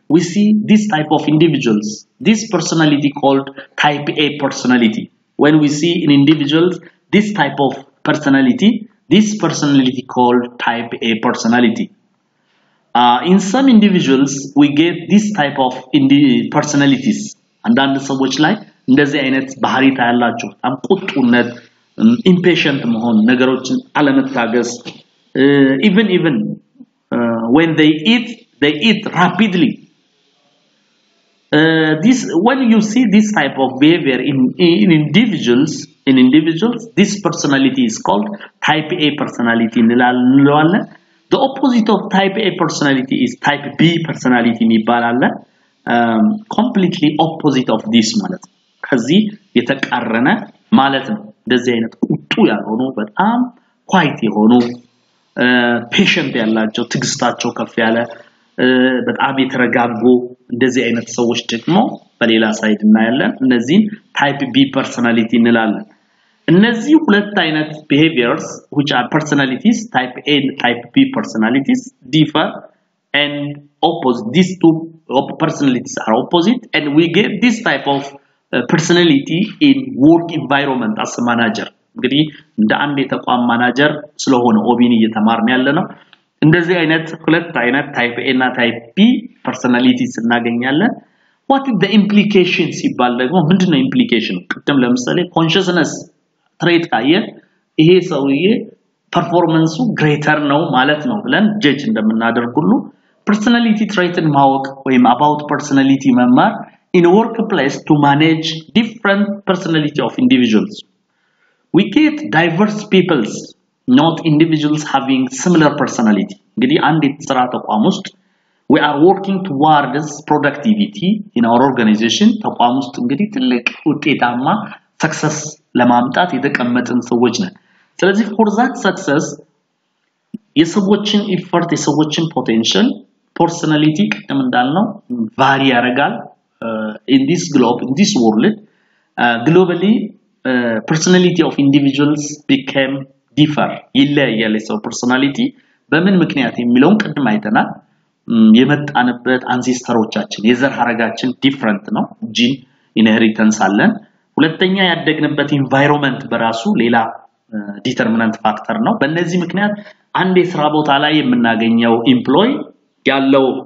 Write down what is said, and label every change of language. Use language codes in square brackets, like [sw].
[en] We see this type of individuals. This personality called type A personality. When we see in individuals this type of personality, this personality called type A personality. In some individuals, we get this type of personalities. [am] አንዳንድ ሰዎች ላይ እንደዚህ አይነት ባህሪ ታያላችሁ። በጣም ቁጡነት፣ impatient መሆን፣ ነገሮችን አለመታገስ, [en] even when they eat rapidly. When you see this type of behavior in individuals, this personality is called type A personality. The opposite of type A personality is type B personality. Completely opposite of this [am] ማለት ነው። ከዚህ የተቃረነ ማለት ነው። እንደዚህ አይነት ቁጡ ያልሆኑ በጣም ኳይት የሆኑ ፔሸንት ያላቸው ትግስታቸው ከፍ ያለ በጣም የተረጋጉ እንደዚህ አይነት ሰዎች ደግሞ በሌላ ሳይድ እናያለን። እነዚህን ታይፕ ቢ ፐርሰናሊቲ እንላለን። እነዚህ ሁለት አይነት [en] behaviors which are personalities type A and type B personalities differ and opposite. These two personalities are opposite, and we get this type of personality in work environment as a manager. [am] እንግዲህ እንደ አንድ የተቋም ማናጀር ስለሆነ ኦቢን እየተማርን ያለነው እንደዚህ አይነት ሁለት አይነት ታይፕ A እና ታይፕ B personalities እናገኛለን። [en] what is the implication [am] ሲባል ደግሞ ምንድነው implication? ቅድም ለምሳሌ consciousness trait ካየን ይሄ ሰውዬ ፐርፎርማንሱ ግሬተር ነው ማለት ነው ብለን ጀጅ እንደምናደርግ ሁሉ [en] personality trait and [am] ማወቅ ወይም [en] about personality [am] መማር [en] in a workplace to manage different personality of individuals. We get diverse peoples, not individuals having similar personality. [am] እንግዲህ አንድ የሥራ ተቋም ውስጥ [en] we are working towards productivity in our organization. [am] ተቋም ውስጥ እንግዲህ ትልቅ ውጤታማ success ለማምጣት የተቀመጥን ሰዎች ነን። ስለዚህ [en] for that success [am] የሰዎችን effort የሰዎችን potential personality ቅድም እንዳልነው vary ያደርጋል [en] in this globe, in this world. Globally personality of individuals became differ [am] ይለያያል። የሰው personality በምን ምክንያት የሚለውን ቅድም አይተናል። የመጣንበት አንሴስተሮቻችን የዘር ሐረጋችን different ነው። ጂን inheritance አለን። ሁለተኛ ያደግንበት environment በራሱ ሌላ determinant factor ነው። በእነዚህ ምክንያት አንድ የሥራ ቦታ ላይ የምናገኘው employee ያለው